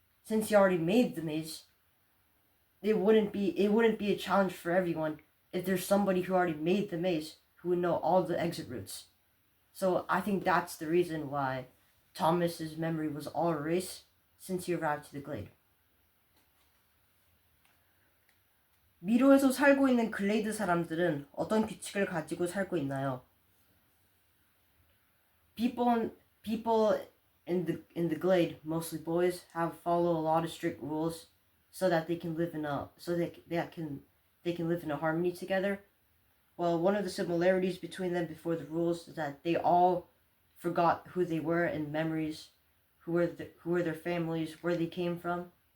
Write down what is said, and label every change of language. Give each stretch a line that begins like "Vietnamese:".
English: Since he already made the maze, it wouldn't be a challenge for everyone if there's somebody who already made the maze who would know all the exit routes. So I think that's the reason why Thomas's memory was all erased since he arrived to the glade.
Korean: 미로에서 살고 있는 글레이드 사람들은 어떤 규칙을 가지고 살고 있나요?
English: People in the glade, mostly boys, follow a lot of strict rules so that they can live in a harmony together. Well, one of the similarities between them before the rules is that they all forgot who they were and memories, who were their families, where they came from.